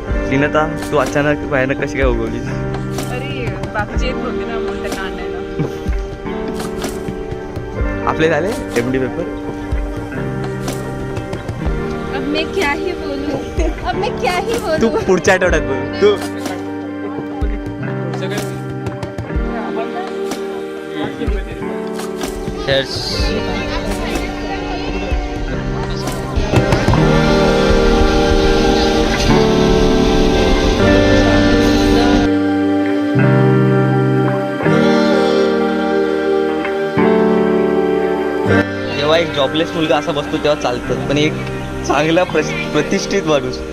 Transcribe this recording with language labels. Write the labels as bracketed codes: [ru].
[mr] दिनता तू अचानक भयानक कशी काय उगवली? बाकीचे येत होते ना म्हणून त्यांना आणायला. आपले झाले MD पेपर. [hi] अब मैं क्या ही बोलूं, अब मैं क्या ही [mr] तू [hi] बोलूं. [mr] पुढच्या आठवड्यात बोल तू. [en] Cheers. [mr] जेव्हा एक जॉबलेस मुलगा असा बसतो तेव्हा चालतं, पण एक चांगला प्रतिष्ठित माणूस